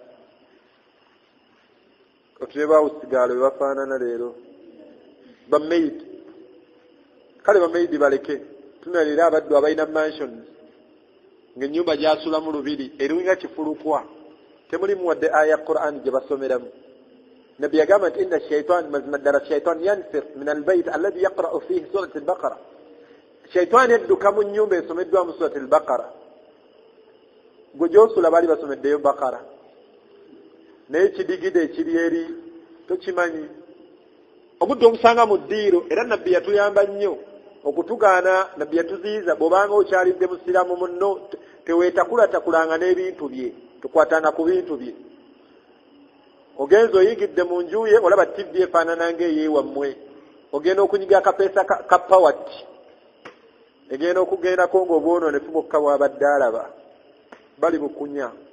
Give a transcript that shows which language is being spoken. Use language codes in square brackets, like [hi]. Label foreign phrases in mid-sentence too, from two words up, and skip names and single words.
[lg] Otule baawusigaalo be bafaanana leero bamaidi kale bamaidi baleke tunalira abaddu abalina mansions ng'ennyumba gyasulamu 2 eriwinga kifulukwa temulimu wadde aya Qur'an gye basomeramu. Nabbi yagamba nti [ar] إن الشيطان [lg] mazima ddala [ar] الشيطان ينفر من البيت الذي يقرأ فيه سورة البقرة [lg] shaitan yadduka mu nnyumba esomeddwamu surat al-Baqara gwe gy'osula baali basomeddeyo Baqara naye kidigide ekiri eri tokimanyi obudde omusanga mu ddiiro era nabbi yatuyamba nnyo okutugaana nabbi yatuziyiza bw'obanga okyalidde musiraamu munno teweetakulakulanga n'ebintu bye tukwatanga ku bintu bye ogenza oyingidde mu nju ye olaba tibbi efaanana ng'eyeewammwe ogenda okunyiga akapeesa ka pawati egenda okugendako ng'obwonoonefu bwokka bw'abadde alaba bali bukunya